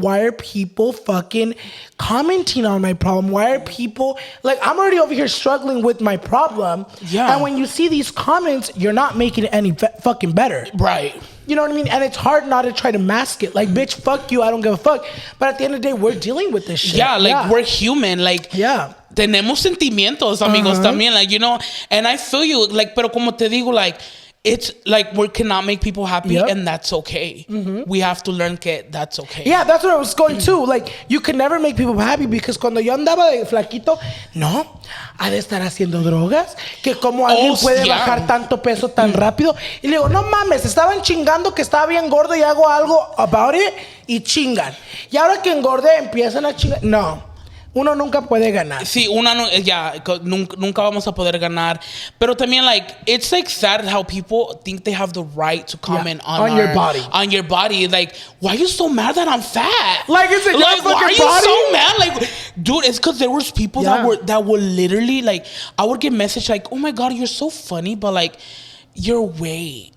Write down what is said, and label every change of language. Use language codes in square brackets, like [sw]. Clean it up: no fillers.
[en] Why are people fucking commenting on my problem? Why are people, like, I'm already over here struggling with my problem. Yeah. And when you see these comments, you're not making it any fucking better. Right. You know what I mean? And it's hard not to try to mask it. Like, bitch, fuck you, I don't give a fuck. But at the end of the day, we're dealing with this shit. Yeah, like, we're human. [es] Like, tenemos sentimientos, amigos, también. [en] Like, you know, and I feel you. Like, [es] pero como te digo, [en] like, it's like we cannot make people happy, and that's okay. We have to learn que that's okay. Yeah, that's what I was going to. Like, you can never make people happy, because [es] cuando yo andaba de flaquito, no, ha de estar haciendo drogas, que como alguien puede bajar tanto peso tan rápido. Y le digo, no mames, estaban chingando que estaba bien gordo y hago algo [en] about it [es] y chingan. Y ahora que engordé empiezan a chingar. No. Uno nunca puede ganar. Sí, nunca vamos a poder ganar. Pero también, [en] like, it's like sad how people think they have the right to comment on your body. On your body. Like, why are you so mad that I'm fat? Like, is it like, your why are you body? so mad? Like, dude, it's because there was people that were literally like, I would get message like, oh my God, you're so funny, but like, your weight.